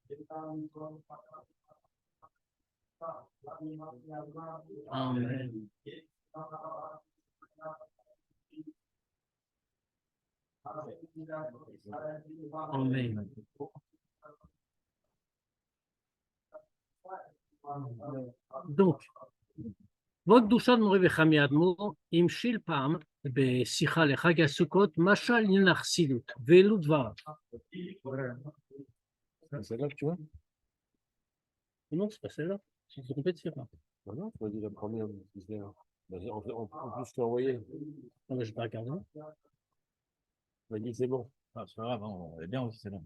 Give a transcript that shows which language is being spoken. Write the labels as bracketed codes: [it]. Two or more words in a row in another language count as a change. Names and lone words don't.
[fr] Amen. Amen. Donc, [he] ועוד קדושת מורי וחמי האדמו"ר המשיל פעם בשיחה לחג הסוכות משל עניין החסידות, ואלו דבריו. [fr] C'est là que tu vois? Non, c'est pas celle-là, c'est trompé de sixa. Non, non, tu m'as dit la première. En plus, je t'ai envoyé. Non, mais je vais pas regarder. Tu m'as dit c'est bon. Ah, c'est pas grave, hein, on est bien aussi, c'est là.